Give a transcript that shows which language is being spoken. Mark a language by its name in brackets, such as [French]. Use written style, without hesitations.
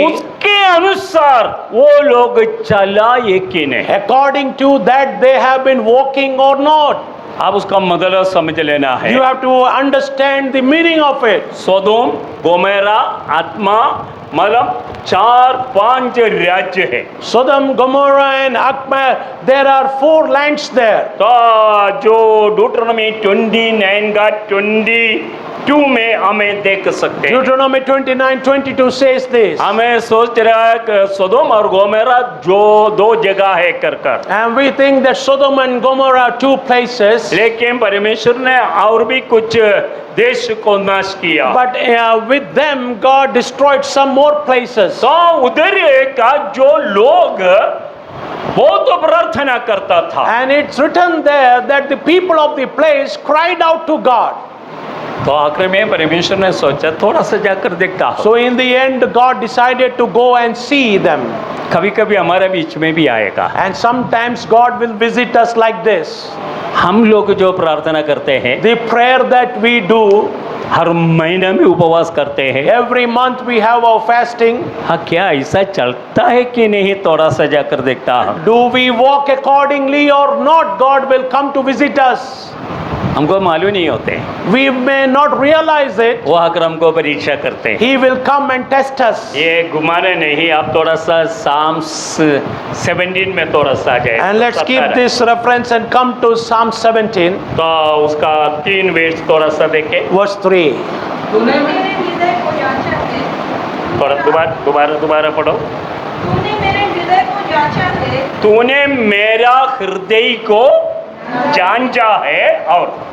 [Hindi] उसके अनुसार वो लोग चला ये कि नहीं। [English] According to that they have been walking or not. [Hindi] आप उसका मतलब समझ लेना है। [English] You have to understand the meaning of it. [Hindi] सोदोम गोमेरा आत्मा मतलब 4-5 राज्य है। [English] Sodom, Gomorrah and Akmar, there are 4 lands there. [Hindi] तो जो ड्यूटरोनॉमी 29 का 22 में हमें देख सकते हैं। [English] Deuteronomy 29:22 says this. [Hindi] हमें सोच रहा है कि सोदोम और गोमेरा जो 2 जगह है कर। [English] And we think that Sodom and Gomorrah are 2 places. [Hindi] लेकिन परमेश्वर ने और भी कुछ देश को नाश किया। [English] But with them God destroyed some more places. [Hindi] तो उधर का जो लोग बहुत प्रार्थना करता था, [English] And it's written there that the people of the place cried out to God. [Hindi] तो आखिर में परमेश्वर ने सोचा थोड़ा सा जाकर देखता हूं। [English] So in the end God decided to go and see them. [Hindi] कभी कभी हमारे बीच में भी आएगा। [English] And sometimes God will visit us like this. [Hindi] हम लोग जो प्रार्थना करते हैं, [English] the prayer that we do, [Hindi] हर महीने में उपवास करते हैं, [English] every month we have our fasting. [Hindi] हाँ क्या ऐसा चलता है कि नहीं? थोड़ा सा जाकर देखता हूँ। [English] Do we walk accordingly or not? God will come to visit us. [Hindi] हमको मालूम नहीं होते, [English] We may not realize it. [Hindi] वो आकर हमको परीक्षा करते हैं। [English] He will come and test us. [Hindi] ये घुमाने नहीं, आप थोड़ा सा Psalms 17 में थोड़ा सा आ जाए। [English] And let's keep this reference and come to Psalm 17, [Hindi] तो उसका 3 वर्ष थोड़ा सा देखें, [English] verse 3. [Hindi] तूने मेरे हृदय को जांचा है, थोड़ा दोबारा पढ़ो। तूने मेरे हृदय को जांचा है, तूने मेरा हृदय को जांचा है, और